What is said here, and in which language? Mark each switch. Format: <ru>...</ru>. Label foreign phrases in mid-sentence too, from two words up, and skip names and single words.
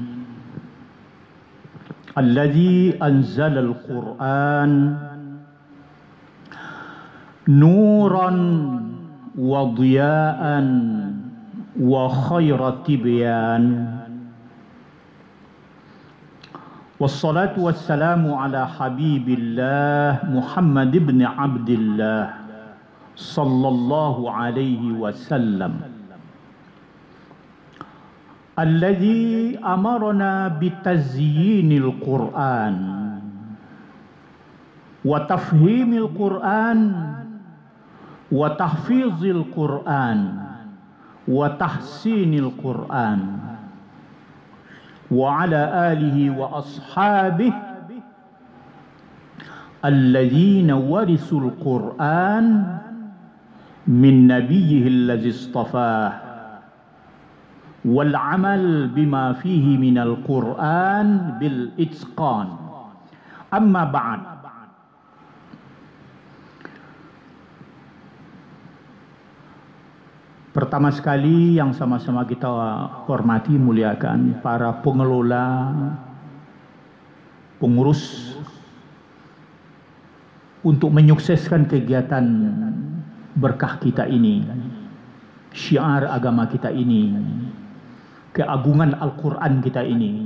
<ar>الذي أنزل القرآن نورا وضياء وخير تبيان. والصلاة والسلام على حبيب الله محمد بن عبد الله صلى الله عليه وسلم الذي أمرنا بتزيين القرآن وتفهيم القرآن وتحفيظ القرآن وتحسين القرآن وعلى آله وأصحابه الذين ورثوا القرآن من نبيه الذي اصطفاه والعمل بما فيه من القرآن بالإتقان. أما بعد.</ar> <id>Pertama sekali yang sama-sama kita hormati, muliakan para pengelola, pengurus untuk menyukseskan kegiatan berkah kita ini, syiar agama kita ini, keagungan Al-Quran kita ini.</id>